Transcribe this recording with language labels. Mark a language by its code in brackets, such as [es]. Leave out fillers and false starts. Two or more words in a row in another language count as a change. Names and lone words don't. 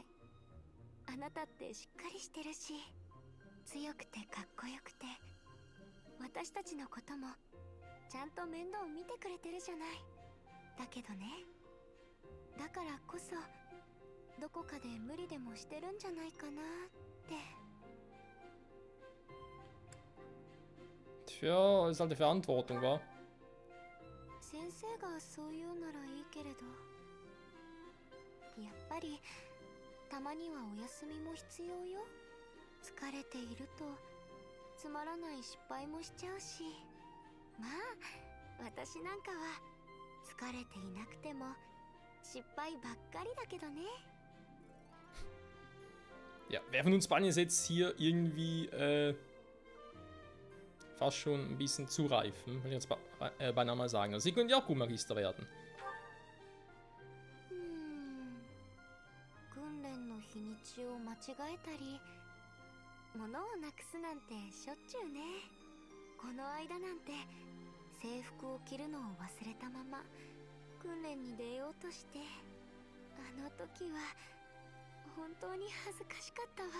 [ja] あなたってしっかりしてるし、強くてかっこよくて、私たちのこともちゃんと面倒見てくれてるじゃない。だけどね、だからこそどこかで無理でもしてるんじゃないかなって。 [de] Tja, ist halt die Verantwortung, wa? [ja] 先生がそう言うならいいけれど、やっぱりたまにはお休みも必要よ。疲れているとつまらない失敗もしちゃうし、まあ私なんかは疲れていなくても失敗ばっかりだけどね。 [de] Ja, wer von uns beiden ist jetzt hier irgendwie fast schon ein bisschen zu reif, will ich jetzt beinahe mal sagen. Also sie könnte ja auch gut Magister werden. [ja] 訓練の日にちを間違えたり、物をなくすなんてしょっちゅうね。この間なんて制服を着るのを忘れたまま訓練に出ようとして、あの時は本当に恥ずかしかったわ。